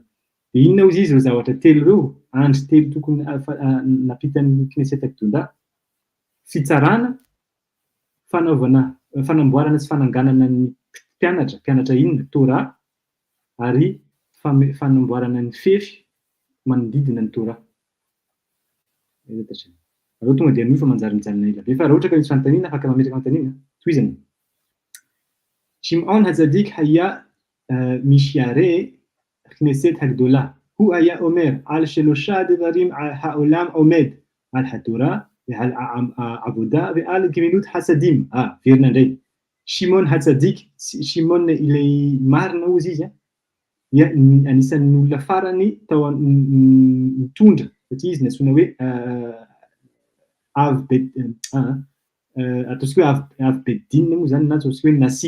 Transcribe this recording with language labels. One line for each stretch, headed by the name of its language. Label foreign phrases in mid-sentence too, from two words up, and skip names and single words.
Malagasy: De inona hoy izy ireo zavatra telo ireo? Andry telo tokony napitan'ny Knesset Agdola: fitsarana, fanamboarana sy fananganana ny mpianatra inona? Torah, ary fanamboarana ny fefy manodidina ny Torah. Aleo tonga dia anofa manjary mijanona ela be, fa raha ohatra ka misy fanontaniana afaka mametraka fanontaniana, tohizana.
Hebrew: שמעון הצדיק היה משירי כנסת הגדולה, הוא היה אומר על שלושה דברים העולם עומד על התורה ועל העבודה ועל גמילות חסדים.
Malagasy: Verina indray. Shimon Hatzadik, Shimon ilay marina hozy izy dia anisan'ny olona farany tao nitondra satria izy natsoina hoe avy be ataontsika hoe avy bedinina moa zany na ataontsika hoe Nasy.